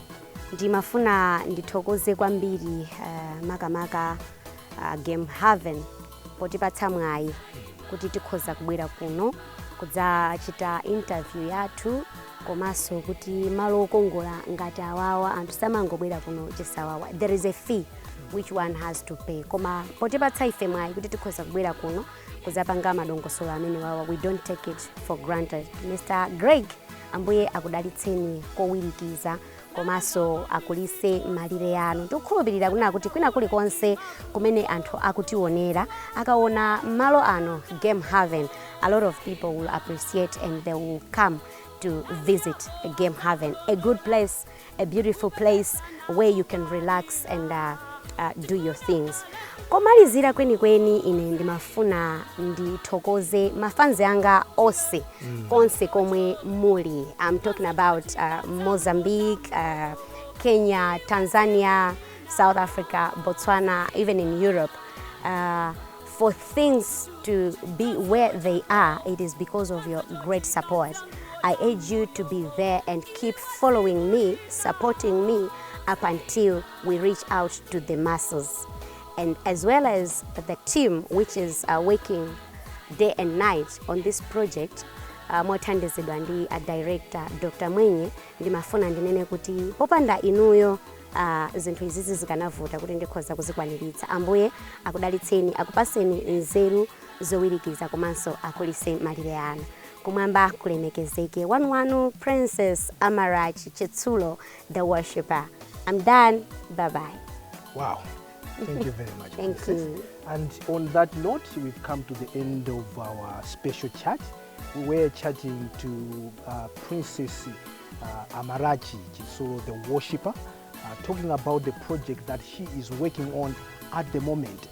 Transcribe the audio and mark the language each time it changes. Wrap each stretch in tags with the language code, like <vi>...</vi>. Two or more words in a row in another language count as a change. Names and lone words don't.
<ny>Ndimafuna ndithokoze kwambiri makamaka Game Haven potipatsa mwayi kuti tikhoza kubwera kuno kudzachita interview yathu komanso kuti malo okongola ngati awawa anthu samangobwera kuno chisawawa.</ny> <en>There is a fee which one has to pay.</en> <ny>Koma potipatsa ife mwayi kuti tikhoza kubwera kuno kudzapanga madongosolo amene wawa,</ny> <en>we don't take it for granted. Mr. Greg,</en> <ny>ambuye akudalitseni kowirikiza komanso akulise malire yanu. Tikukhulupirira kuna kuti kwina kulikonse kumene anthu akutionera akaona malo ano Game Haven,</ny> <en>a lot of people will appreciate and they will come to visit Game Haven, a good place, a beautiful place where you can relax and do your things.</en> <ny>Komalizira kweni ine ndimafuna ndithokoze mafanzi anga onse konse komwe muli.</ny> <en>I'm talking about Mozambique, Kenya, Tanzania, South Africa, Botswana, even in Europe. For things to be where they are, it is because of your great support. I urge you to be there and keep following me, supporting me up until we reach out to the masses. And as well as the team which is working day and night on this project,</en> <ny>mothandizidwa ndi a director Dr. Mwenye, ndimafuna ndinene kuti popanda inuyo zinthu izizi zikanavuta kuti ndikhoza kuzikwaniritsa. Ambuye akudalitseni, akupaseni nzeru zowirikiza komanso akulise malire anu. Kumwamba kulemekezeke. Wanu Princess Chitsulo the Worshiper.</ny> <en>I'm done. Bye-bye. Wow. Thank you very much. Thank you. And on that note, we've come to the end of our special chat. We were chatting to Princess Chitsulo the Worshiper, talking about the project that she is working on at the moment.</en>